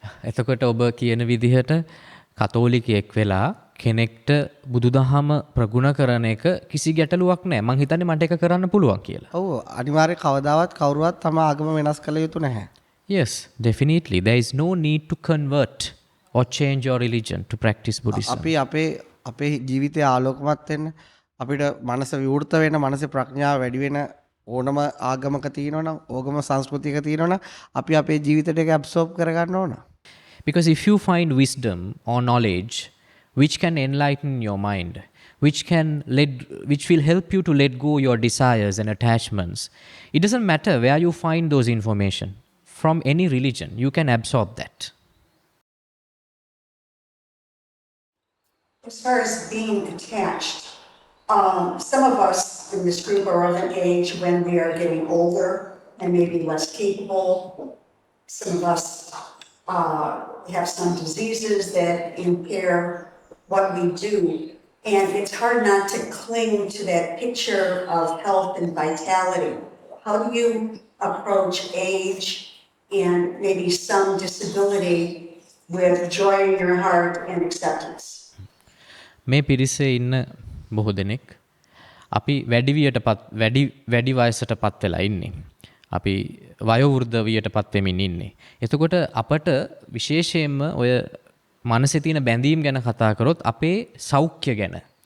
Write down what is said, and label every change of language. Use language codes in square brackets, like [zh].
[si] එතකොට ඔබ කියන විදිහට කතෝලිකයෙක් වෙලා කෙනෙක්ට බුදුදහම ප්‍රගුණ කරන එක කිසි ගැටලුවක් නැහැ. මං හිතන්නේ මට ඒක කරන්න පුළුවන් කියලා. ඔව් අනිවාර්යයෙන් කවදාවත් කවුරුවත් තම ආගම වෙනස් කළ යුතු නැහැ. [en] Yes, definitely. There is no need to convert or change your religion to practice Buddhism. අපි අපේ ජීවිතය ආලෝකමත් වෙන්න අපිට මනස විවෘත වෙන මනසේ ප්‍රඥාව වැඩි වෙන ඕනම ආගමක තියෙනවනම් ඕගම සංස්කෘතියක තියෙනවනම් අපි අපේ ජීවිතයට ඒක ඇබ්සෝබ් කරගන්න ඕන. Because if you find wisdom or knowledge which can enlighten your mind, which will help you to let go your desires and attachments, it doesn't matter where you find those information. From any religion, you can absorb that. As far as being attached, some of us in this group are of an age when we are getting older and maybe less capable. Some of us have some diseases that impair what we do. And it's hard not to cling to that picture of health and vitality. How do you approach age and maybe some disability with joy in your heart and acceptance? [si] මේ පිරිසේ ඉන්න බොහෝ දෙනෙක් අපි වැඩි වයසට පත් වෙලා ඉන්නේ. අපි වයෝවෘද්ධ වියට පත් වෙමින් ඉන්නේ. එතකොට අපට විශේෂයෙන්ම ඔය මනසේ තියෙන බැඳීම් ගැන කතා කරොත් අපේ සෞඛ්‍ය ගැන.